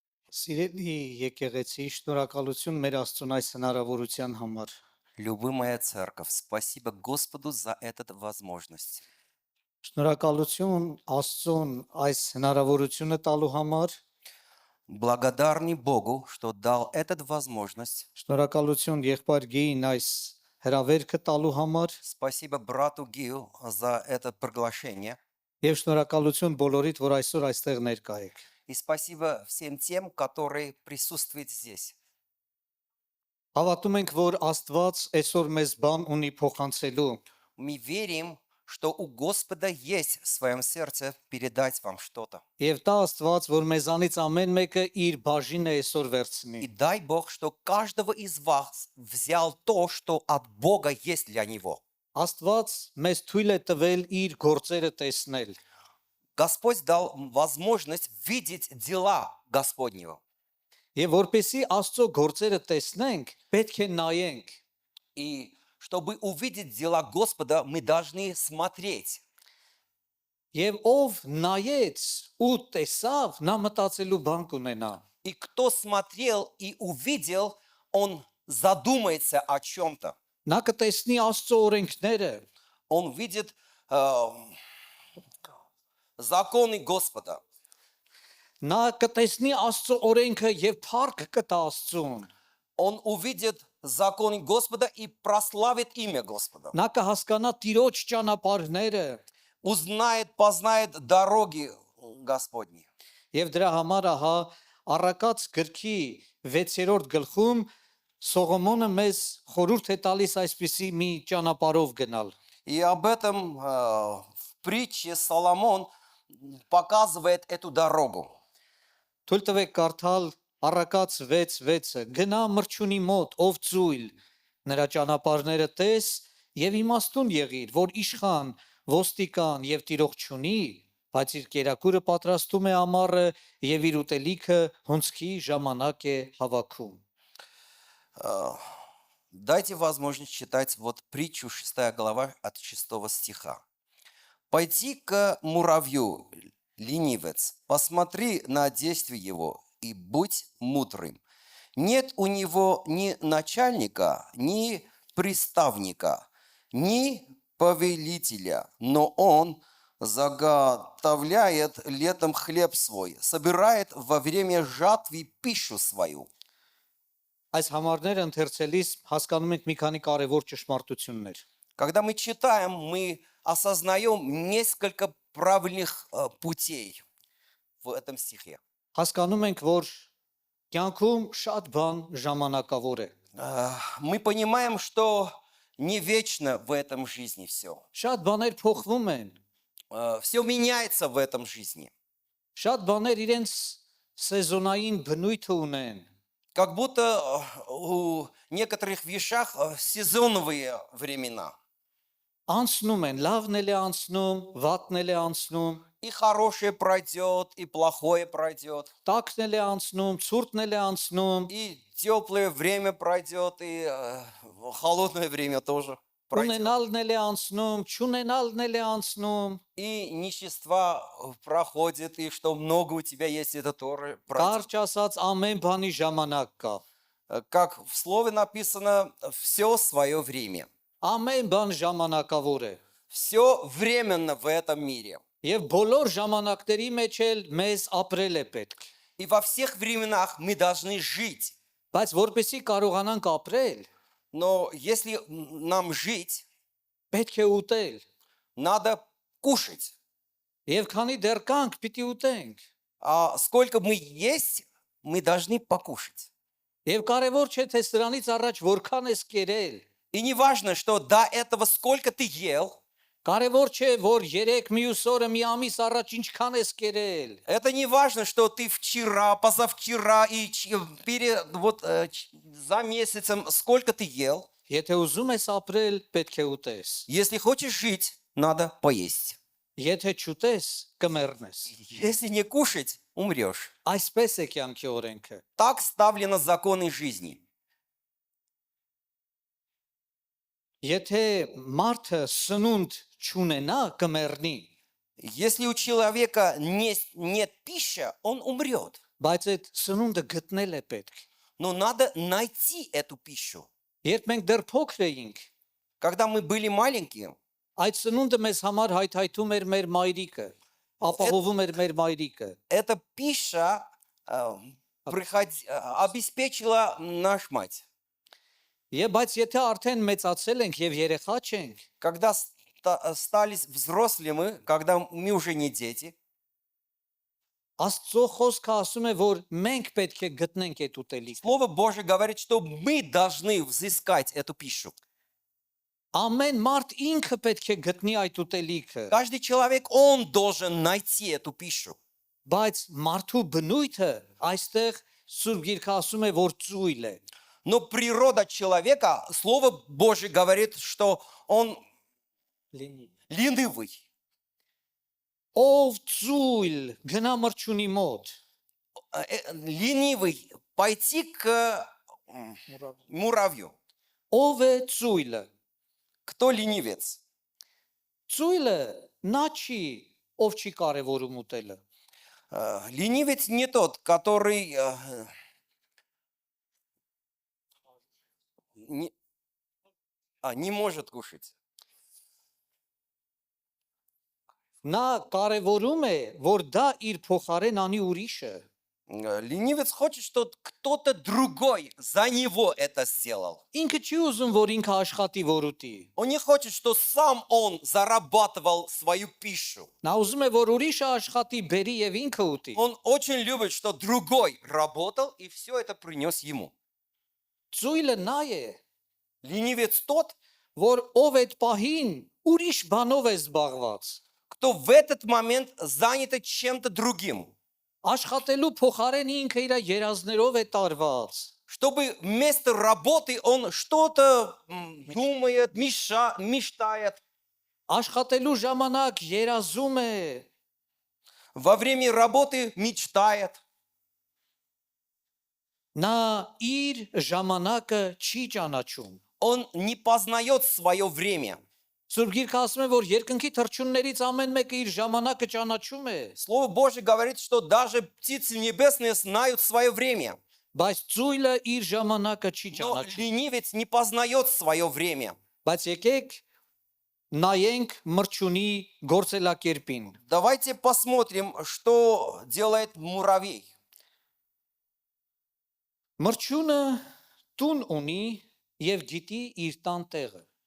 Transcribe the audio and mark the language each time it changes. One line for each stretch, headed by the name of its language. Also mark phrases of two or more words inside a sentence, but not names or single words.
Armenian: Սիրելի եկեղեցի, շնորհակալություն մեր Աստծուն այս հնարավորության համար։
Russian: Любимая церковь, спасибо Господу за эту возможность.
Armenian: Շնորհակալություն Աստծուն այս հնարավորությունը տալու համար,
Russian: Благодарны Богу, что дал эту возможность.
Armenian: շնորհակալություն եղբայր Գեին այս հրավերքը տալու համար
Russian: Спасибо брату Гию за это приглашение.
Armenian: եւ շնորհակալություն բոլորիդ, որ այսօր այստեղ ներկա եք։
Russian: И спасибо всем тем, которые присутствуют здесь.
Armenian: Հավատում ենք, որ Աստված այսօր մեզ բան ունի փոխանցելու,
Russian: Мы верим, что у Господа есть в своем сердце передать вам что-то.
Armenian: եւ դա Աստված, որ մեզանից ամեն մեկը իր բաժինը այսօր վերցնի։
Russian: И дай Бог, что каждого из вас взял то, что от Бога есть для него.
Armenian: Աստված մեզ թույլ է տվել իր գործերը տեսնել։
Russian: Господь дал возможность видеть дела Господнего.
Armenian: Եվ որպեսի Աստծո գործերը տեսնենք, պետք է նայենք։
Russian: И чтобы увидеть дела Господа, мы должны смотреть.
Armenian: Եվ ով նայեց ու տեսավ, նա մտածելու բան կունենա։
Russian: И кто смотрел и увидел, он задумается о чем-то.
Armenian: Նա կտեսնի Աստծո օրենքները,
Russian: Он видит законы Господа.
Armenian: նա կտեսնի Աստծո օրենքը եւ փառք կտա Աստծուն։
Russian: Он увидит законы Господа и прославит имя Господа.
Armenian: Նա կհասկանա Տիրոջ ճանապարհները
Russian: Узнает, познает дороги Господни.
Armenian: եւ դրա համար ահա Առակաց գրքի 6-րդ գլխում Սողոմոնը մեզ խորհուրդ է տալիս այսպիսի մի ճանապարհով գնալ։
Russian: И об этом в притче Соломон показывает эту дорогу.
Armenian: Թույլ տվեք կարդալ Առակաց 6:6-ը. Գնա մրջունի մոտ, ով ծույլ, նրա ճանապարհները տես եւ իմաստուն եղիր, որ իշխան, ոստիկան եւ տիրող չունի, բայց իր կերակուրը պատրաստում է ամառը եւ իր ուտելիքը հունցքի ժամանակ է հավաքում։
Russian: Дайте возможность читать вот притчу 6 глава от 6 стиха. «Пойди к муравью, ленивец, посмотри на действие его и будь мудрым. Нет у него ни начальника, ни приставника, ни повелителя, но он заготовляет летом хлеб свой, собирает во время жатвы пищу свою».
Armenian: Այս համարները ընթերցելիս հասկանում ենք մի քանի կարևոր ճշմարտություններ։
Russian: Когда мы читаем, мы осознаем несколько правильных путей в этом стихе.
Armenian: Հասկանում ենք, որ կյանքում շատ բան ժամանակավոր է։
Russian: Мы понимаем, что не вечно в этом жизни все.
Armenian: Շատ բաներ փոխվում են։
Russian: Все меняется в этом жизни.
Armenian: Շատ բաներ իրենց սեզոնային բնույթ ունեն։
Russian: Как будто у некоторых вещах сезоновые времена.
Armenian: Անցնում են, լավն էլ է անցնում, վատն էլ է անցնում,
Russian: И хорошее пройдет, и плохое пройдет.
Armenian: տաքն էլ է անցնում, ցուրտն էլ է անցնում,
Russian: И теплое время пройдет, и холодное время тоже пройдет.
Armenian: ունենալն էլ է անցնում, չունենալն էլ է անցնում,
Russian: И нищества проходит, и что много у тебя есть, это тоже пройдет.
Armenian: կարճ ասած ամեն բանի ժամանակ կա։
Russian: Как в слове написано, все свое время.
Armenian: Ամեն բան ժամանակավոր է։
Russian: Все временно в этом мире.
Armenian: Եվ բոլոր ժամանակների մեջ էլ մեզ ապրել է պետք։
Russian: И во всех временах мы должны жить.
Armenian: Բայց որպեսի կարողանանք ապրել,
Russian: Но если нам жить,
Armenian: պետք է ուտել։
Russian: надо кушать.
Armenian: Եվ քանի դեռ կանք, պիտի ուտենք։
Russian: А сколько мы есть, мы должны покушать.
Armenian: Եվ կարևոր չէ թե սրանից առաջ որքան ես կերել։
Russian: И не важно, что до этого сколько ты ел.
Armenian: Կարևոր չէ որ 3 մյուս օրը մի ամիս առաջ ինչքան ես կերել։
Russian: Это не важно, что ты вчера, позавчера и за месяцем сколько ты ел.
Armenian: Եթե ուզում ես ապրել, պետք է ուտես։
Russian: Если хочешь жить, надо поесть.
Armenian: Եթե չուտես, կմեռնես։
Russian: Если не кушать, умрешь.
Armenian: Այսպես է կյանքի օրենքը։
Russian: Так ставлены законы жизни.
Armenian: Եթե մարդը սնունդ չունենա, կմեռնի։
Russian: Если у человека нет пищи, он умрет.
Armenian: բայց այդ սնունդը գտնել է պետք։
Russian: Но надо найти эту пищу.
Armenian: Երբ մենք դեռ փոքր էինք,
Russian: Когда мы были маленькие,
Armenian: այդ սնունդը մեզ համար հայթայթում էր մեր մայրիկը, ապահովում էր մեր մայրիկը։
Russian: эта пища обеспечила наш мать.
Armenian: Եվ բայց եթե արդեն մեծացել ենք եւ երեխա չենք,
Russian: Когда стали взрослыми, когда мы уже не дети,
Armenian: Աստծո խոսքը ասում է, որ մենք պետք է գտնենք այդ ուտելիքը։
Russian: Слово Божье говорит, что мы должны взыскать эту пищу.
Armenian: Ամեն մարդ ինքը պետք է գտնի այդ ուտելիքը,
Russian: Каждый человек, он должен найти эту пищу.
Armenian: բայց մարդու բնույթը այստեղ Սուրբ Գիրքը ասում է, որ ծույլ է։
Russian: Но природа человека, Слово Божье говорит, что он ленивый.
Armenian: Ով ծույլ գնա մրջունի մոտ։
Russian: Ленивый пойти к муравью.
Armenian: Ով է ծույլը։
Russian: Кто ленивец?
Armenian: Ծույլը նա չի, ով չի կարևորում ուտելը։
Russian: Ленивец не тот, который не может кушать.
Armenian: Նա կարևորում է, որ դա իր փոխարեն անի ուրիշը։
Russian: Ленивец хочет, что кто-то другой за него это сделал.
Armenian: Ինքը չի ուզում, որ ինքը աշխատի, որ ուտի։
Russian: Он не хочет, что сам он зарабатывал свою пищу.
Armenian: Նա ուզում է, որ ուրիշը աշխատի, բերի եւ ինքը ուտի։
Russian: Он очень любит, что другой работал и все это принес ему.
Armenian: Ծույլը նա է,
Russian: Ленивец тот,
Armenian: որ ով այդ պահին ուրիշ բանով է զբաղված։
Russian: кто в этот момент занят чем-то другим.
Armenian: Աշխատելու փոխարեն ինքը իր երազներով է տարված։
Russian: Чтобы вместо работы он что-то думает, мечтает.
Armenian: Աշխատելու ժամանակ երազում է,
Russian: Во время работы мечтает.
Armenian: նա իր ժամանակը չի ճանաչում։
Russian: Он не познает свое время.
Armenian: Սուրբ Գիրքը ասում է, որ երկնքի թռչուններից ամեն մեկը իր ժամանակը ճանաչում է,
Russian: Слово Божье говорит, что даже птицы небесные знают свое время.
Armenian: բայց ծույլը իր ժամանակը չի
Russian: Но
Armenian: ճանաչում։
Russian: ленивец не познает свое время.
Armenian: Բայց եկեք նայենք մրջունի գործելակերպին։
Russian: Давайте посмотрим, что делает муравей.
Armenian: Մրջունը տուն ունի եւ գիտի իր տան տեղը։